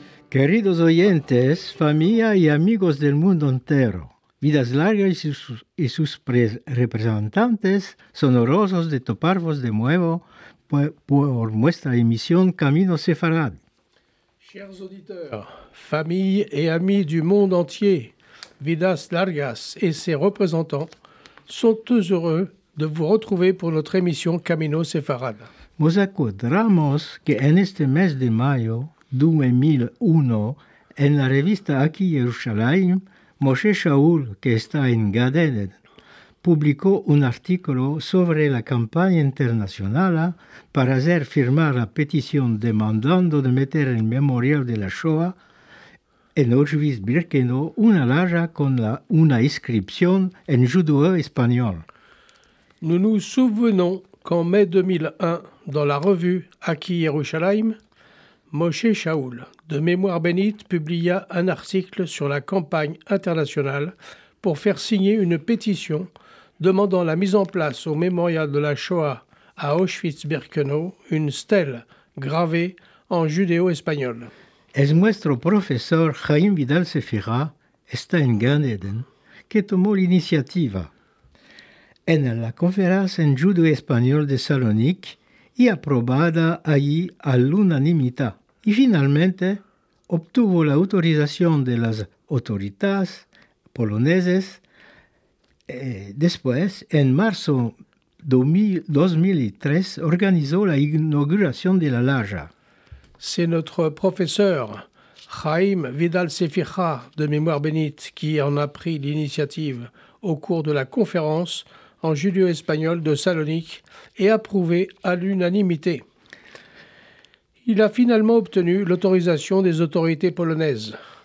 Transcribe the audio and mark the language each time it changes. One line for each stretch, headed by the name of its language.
Ladino: Queridos oyentes, familia y amigos del mundo entero, Vidas Largas y sus representantes son honrosos de toparvos de nuevo por nuestra émission Camino Séfarade.
French: Chers auditeurs, familles et amis du monde entier, Vidas Largas et ses représentants sont tous heureux de vous retrouver pour notre émission Camino Séfarade.
Ladino: Nos acordamos que en este mes de mayo 2001, en la revista Aquí Jerusalén, Moshe Shaul, que está en Gan Eden, publicó un artículo sobre la campaña internacional para hacer firmar la petición demandando de meter el memorial de la Shoah en Auschwitz-Birkenau una loja con una inscripción en judeo-espagnol.
French: Nous nous souvenons qu'en mai 2001, dans la revue Aquí Jerusalén, Moshe Shaul, de Mémoire bénite, publia un article sur la campagne internationale pour faire signer une pétition demandant la mise en place au mémorial de la Shoah à Auschwitz-Birkenau une stèle gravée en judéo-espagnol.
Ladino: Es nuestro profesor Chaim Vidal Sefira, está en Gan Eden, que tomó la iniciativa en la conferencia en judeo-español de Salonique y aprobada allí a l'unanimidad. Y finalmente obtuvo la autorización de las autoridades polonesas. Después, en marzo 2003, organizó la inauguración de la loja.
French: C'est notre professeur Chaim Vidal Sefira de Mémoire bénite qui en a pris l'initiative au cours de la conférence en judéo-espagnol de Salonique et approuvé à l'unanimité. Il a finalement obtenu l'autorisation des autorités polonaises.